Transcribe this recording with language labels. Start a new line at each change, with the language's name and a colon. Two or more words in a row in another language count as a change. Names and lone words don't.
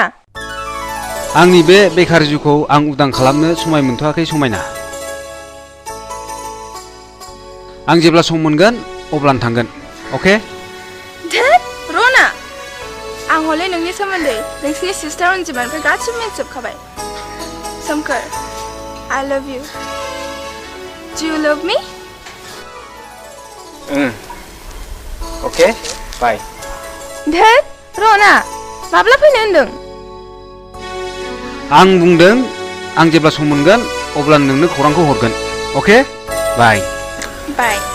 Bodo: आंनि बे बेखार जिउखौ आं उदां खालामनो समाय मोनथ'आखै समायना आं जेब्ला सम मोनगोन अब्लानो थांगोन अके धोद रना आं हले नोंनि सोमोन्दै नोंसिनि सिस्टार अनजिमानिफ्राय गासिबो मिन्थिजोबखाबाय सोमखोर
English: I love you Do you love me?
Bodo: अके बाय धोद रना माब्ला फैनो होनदों आं बुंदों आं जेब्ला सम मोनगोन अब्ला नोंनो खौरांखौ हरगोन अके बाय बाय